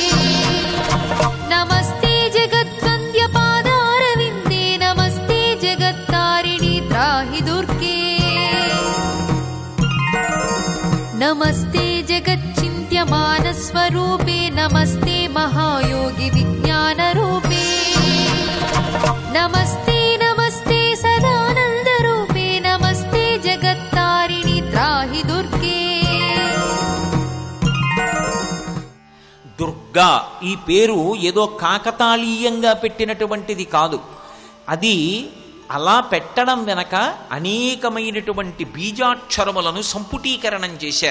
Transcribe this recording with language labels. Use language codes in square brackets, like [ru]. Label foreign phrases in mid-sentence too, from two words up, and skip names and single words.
[sa] नमस्ते जगद्वन्द्य पादारविन्दे नमस्ते जगत्तारिणि त्राहि दुर्गे नमस्ते जगच्चिन्त्यमानस्वरूपे नमस्ते महायोगि विज्ञानरूपे नमस्ते नमस्ते सदानन्दरूपे नमस्ते जगत्तारिणि त्राहि दुर्गे [te] దుర్గా ఈ పేరు ఏదో కాకతాళీయంగా పెట్టినటువంటిది కాదు. అది అలా పెట్టడం వెనక అనేకమైనటువంటి బీజాక్షరములను సంపుటీకరణం చేశారు.